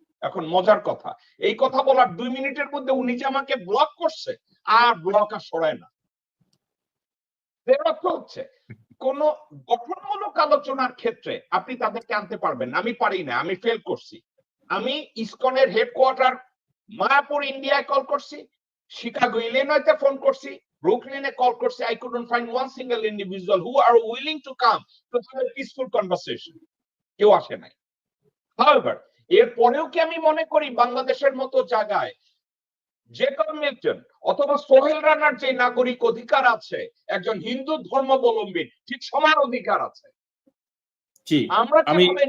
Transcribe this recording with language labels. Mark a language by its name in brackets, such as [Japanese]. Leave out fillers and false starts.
[Bangla] এখন মজার কথা, এই কথা বলার ২ মিনিটের মধ্যে উনি যে আমাকে ব্লক করছে, আর ব্লক আর সরায় না। এর অর্থ হচ্ছে কোন গঠনমূলক আলোচনার ক্ষেত্রে আপনি তাদেরকে আনতে পারবেন না। আমি পারি না, আমি ফেল করছি। আমি ইসকনের হেডকোয়ার্টার মায়াপুর ইন্ডিয়ায় কল করছি, শিকাগো ইলিনয়তে ফোন করছি, ব্রুকলিনে কল করছে, [English] I couldn't find one single individual who are willing to come to have a peaceful conversation. [Bangla] কেউ আসে নাই। However, এরপরেও কি আমি মনে করি বাংলাদেশের মতো জায়গায় জেকব মিল্টন অথবা সোহেল রানার যে নাগরিক অধিকার আছে একজন হিন্দু ধর্মাবলম্বী ঠিক সমান অধিকার আছে? জি, আমরা আমি